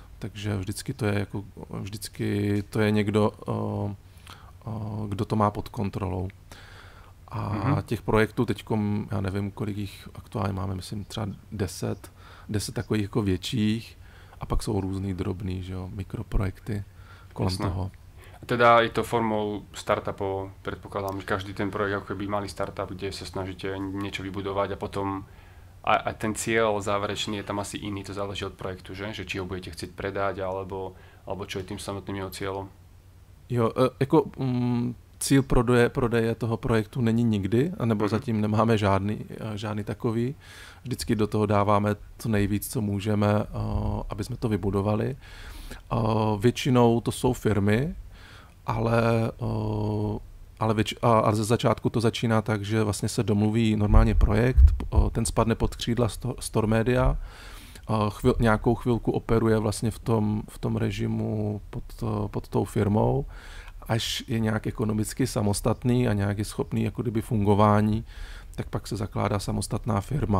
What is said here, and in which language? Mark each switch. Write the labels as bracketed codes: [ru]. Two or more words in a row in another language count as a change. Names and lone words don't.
[cs] Takže vždycky to je někdo, kdo to má pod kontrolou. A těch projektů teďkom, já nevím, kolik jich aktuálně máme, myslím třeba 10 takových jako větších a pak jsou různý drobný, že jo, mikroprojekty kolem toho. [sk] A teda je to formou startupov, predpokladám, že každý ten projekt ako keby malý startup, kde sa snažíte niečo vybudovať a potom a ten cieľ záverečný je tam asi iný, to záleží od projektu, že? Že či ho budete chcieť predať, alebo čo je tým samotným jeho cieľom? [cs] Jo, jako cíl prodeje toho projektu není nikdy, nebo zatím nemáme žádný takový. Vždycky do toho dáváme co nejvíc, co můžeme, aby jsme to vybudovali. Většinou to jsou firmy, ale ze začátku to začíná tak, že vlastně se domluví normálně projekt, ten spadne pod křídla Store Media, nějakou chvilku operuje vlastně v tom režimu pod tou firmou, až je nějak ekonomicky samostatný a nějak je schopný jako kdyby fungování, tak pak se zakládá samostatná firma.